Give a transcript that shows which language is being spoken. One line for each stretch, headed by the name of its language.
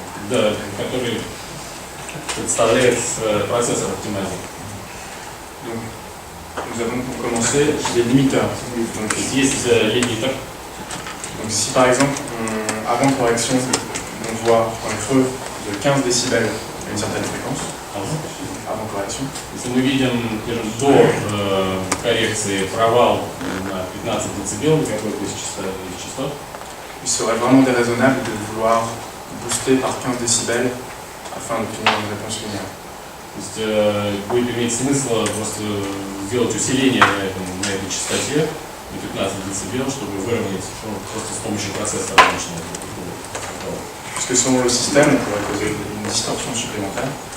Russian: да, которые представляют процессор оптимайзера.
French: Donc, nous avons pour commencer les limiteurs. Donc,
Russian: То есть есть лимитер.
French: donc si par exemple, avant correction, on voit un creux de 15 décibels à une certaine fréquence, avant correction,
Russian: Если мы видим, скажем, до коррекции провал на 15 дБ на какой-то из частот,
French: il serait vraiment déraisonnable de vouloir booster par 15 décibels afin d'obtenir une réponse linéaire.
Russian: то есть будет иметь смысл просто сделать усиление на этой частоте на 15 дБ, чтобы выровнять просто с помощью процессора обычного.
French: Puisque selon le système, on pourrait causer une distorsion supplémentaire.